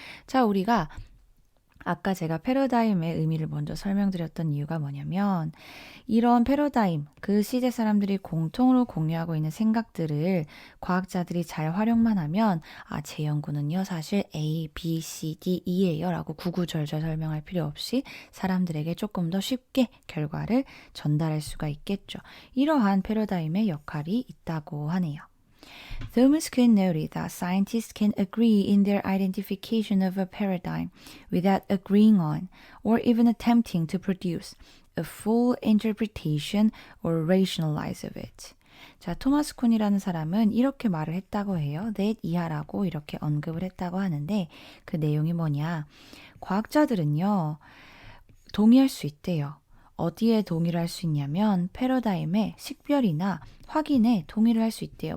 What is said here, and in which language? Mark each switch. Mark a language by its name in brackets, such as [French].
[Korean] 자, 우리가 아까 제가 패러다임의 의미를 먼저 설명드렸던 이유가 뭐냐면 이런 패러다임, 그 시대 사람들이 공통으로 공유하고 있는 생각들을 과학자들이 잘 활용만 하면 제 연구는요 사실 A, B, C, D, E예요 라고 구구절절 설명할 필요 없이 사람들에게 조금 더 쉽게 결과를 전달할 수가 있겠죠. 이러한 패러다임의 역할이 있다고 하네요. [English] Thomas Kuhn noted that scientists can agree in their identification of a paradigm without agreeing on, or even attempting to produce, a full interpretation or rationalize of it. [Korean] 자, 토마스 쿤이라는 사람은 이렇게 말을 했다고 해요. that 이하라고 이렇게 언급을 했다고 하는데 그 내용이 뭐냐. 과학자들은요. 동의할 수 있대요. 어디에 동의를 할 수 있냐면 패러다임의 식별이나 확인에 동의를 할 수 있대요.